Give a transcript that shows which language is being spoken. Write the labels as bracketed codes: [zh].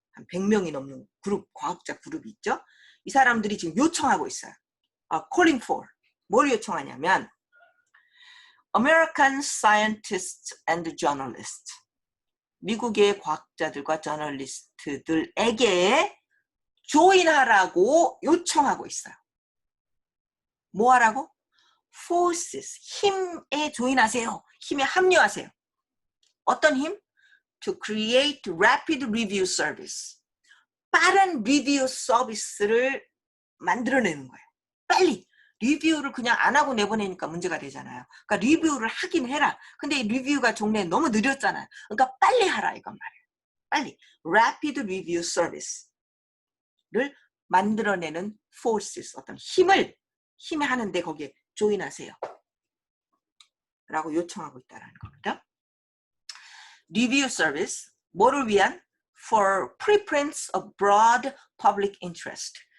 [ko] 한 100명이 넘는 과학자 그룹이 있죠. 이 사람들이 지금 요청하고 있어요. [en] calling for. [ko] 뭘 요청하냐면 [en] American scientists and journalists. [ko] 미국의 과학자들과 저널리스트들에게 조인하라고 요청하고 있어요. 뭐 하라고? forces. 힘에 조인하세요. 힘에 합류하세요. 어떤 힘? [en] To create rapid review service. [ko] 빠른 리뷰 서비스를 만들어내는 거예요. 빨리. 리뷰를 그냥 안 하고 내보내니까 문제가 되잖아요. 그러니까 리뷰를 하긴 해라. 근데 리뷰가 종래 너무 느렸잖아요. 그러니까 빨리 하라 이건 말이에요. 빨리. Rapid Review Service를 만들어내는 forces, 어떤 힘에 하는데 거기에 조인하세요. 라고 요청하고 있다는 겁니다. Review Service, 뭐를 위한? [en] For preprints of broad public interest.